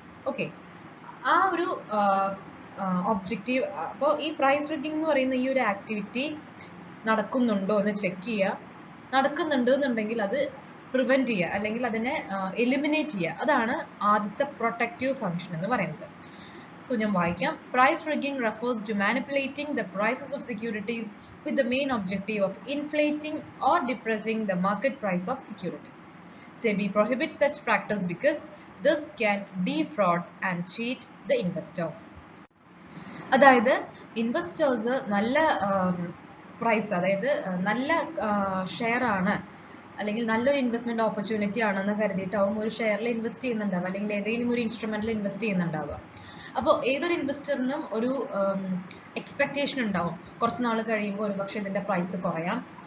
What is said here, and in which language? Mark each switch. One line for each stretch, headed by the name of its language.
Malayalam: Okay, ആ ഒരു objective. അപ്പോൾ ഈ പ്രൈസ് റിഗിങ് എന്ന് പറയുന്ന ഈ ഒരു ആക്ടിവിറ്റി നടക്കുന്നുണ്ടോ എന്ന് ചെക്ക് ചെയ്യുക. നടക്കുന്നുണ്ട് എന്നുണ്ടെങ്കിൽ അത് പ്രിവെന്റ് ചെയ്യുക അല്ലെങ്കിൽ അതിനെ എലിമിനേറ്റ് ചെയ്യുക. അതാണ് ആദ്യത്തെ പ്രൊട്ടക്റ്റീവ് ഫങ്ഷൻ എന്ന് പറയുന്നത്. So ഞാൻ വായിക്കാം.
English: Price rigging refers to manipulating the prices of securities with the main objective of inflating or depressing the market price of securities. SEBI prohibits such practice because this can defraud and cheat the investors.
Malayalam: അതായത് investors നല്ല price, അതായത് നല്ല share ആണ് അല്ലെങ്കിൽ നല്ലൊരു investment opportunity ആണെന്ന് കരുതിയിട്ടാവും ഒരു ഷെയറിൽ invest ചെയ്യുന്നുണ്ടാവുക അല്ലെങ്കിൽ ഏതെങ്കിലും ഒരു ഇൻസ്ട്രുമെന്റിൽ ഇൻവെസ്റ്റ് ചെയ്യുന്നുണ്ടാവുക. അപ്പോൾ ഏതൊരു ഇൻവെസ്റ്ററിനും ഒരു എക്സ്പെക്ടേഷൻ ഉണ്ടാവും, കുറച്ച് നാൾ കഴിയുമ്പോൾ ഒരുപക്ഷെ ഇതിന്റെ പ്രൈസ് കുറയാം.